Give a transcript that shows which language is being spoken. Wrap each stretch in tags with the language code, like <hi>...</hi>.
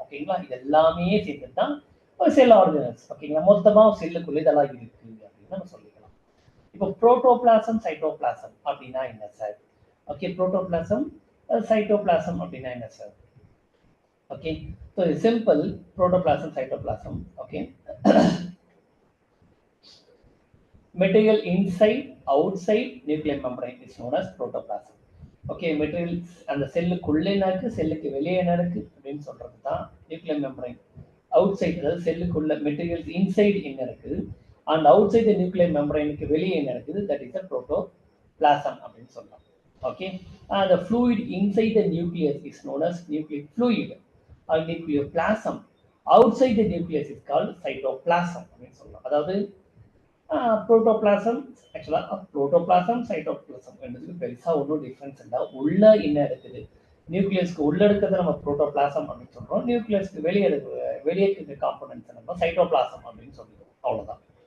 <ta>ஓகேங்களா, இது எல்லாமே சேர்ந்து தான் ஒரு செல் ஆர்கனல்ஸ். ஓகேங்களா, மொத்தமாக செல்லுக்குள்ள இதெல்லாம் இருக்கு அப்படின்னு நம்ம சொல்லிக்கலாம். இப்போ புரோட்டோபிளாசம் சைட்டோபிளாசம் அப்படின்னா என்ன சார்? ஓகே, புரோட்டோபிளாசம் சைட்டோபிளாசம் அப்படின்னா என்ன sir? Okay, so simple protoplasm cytoplasm.</ta> <en>Okay, material inside outside nuclear membrane is known as protoplasm.</en> <ta>Okay, materials அந்த செல்லுக்குள்ளே நடக்கு, செல்லுக்கு வெளியே நடக்கு அப்படின்னு சொல்றது தான் நியூக்ளியர் மெம்பரைன். அவுட் சைட், அதாவது செல்லுக்குள்ள மெட்டீரியல்ஸ் இன்சைட் என்ன இருக்குது அண்ட் அவுட் சைட் நியூக்ளியர் மெம்பரைனுக்கு வெளியே என்ன இருக்குது,</ta> <en>that is the protoplasm</en> <ta>அப்படின்னு சொல்லலாம்.</ta> <en>Okay, the fluid inside the nucleus is known as nucleic fluid or nucleoplasm. Outside the nucleus is called cytoplasm</en> <ta>அப்படின்னு சொல்லலாம். அதாவது புரோட்டோபிளாசம், ஆக்சுவலாக புரோட்டோபிளாசம் சைட்டோபிளாசம் என்பதுக்கு பெருசாக ஒன்றும் டிஃப்ரென்ஸ் இல்லை. உள்ள என்ன இருக்குது, நியூக்ளியஸ்க்கு உள்ள இருக்கிறத நம்ம புரோட்டோபிளாசம் அப்படின்னு சொல்கிறோம், நியூக்ளியஸ்க்கு வெளியே வெளியே இருக்கிற காம்பனன்ட்ஸை நம்ம சைட்டோபிளாசம் அப்படின்னு சொல்லிடுவோம். அவ்வளோதான்.</ta>